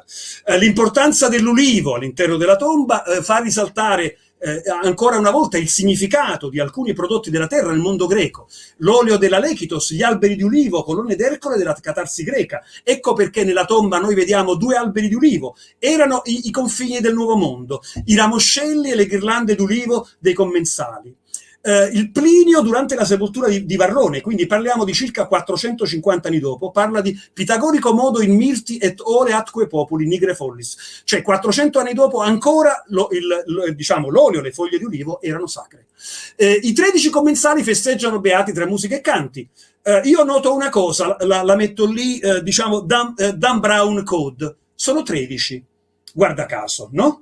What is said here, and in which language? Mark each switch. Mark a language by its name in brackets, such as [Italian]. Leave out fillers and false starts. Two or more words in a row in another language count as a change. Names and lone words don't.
[Italian] L'importanza dell'ulivo all'interno della tomba fa risaltare ancora una volta il significato di alcuni prodotti della terra nel mondo greco: l'olio della Lekitos, gli alberi di ulivo, colonne d'Ercole della catarsi greca. Ecco perché nella tomba noi vediamo 2 alberi di ulivo, erano i confini del nuovo mondo, i ramoscelli e le ghirlande d'ulivo dei commensali. Il Plinio durante la sepoltura di Varrone, quindi parliamo di circa 450 anni dopo, parla di [Latin] pitagorico modo in mirti et ore atque populi nigre follis, [Italian] cioè 400 anni dopo ancora l'olio, le foglie di ulivo erano sacre. I 13 commensali festeggiano beati tra musica e canti. Io noto una cosa, la metto lì, Dan Brown Code, sono 13, guarda caso, no?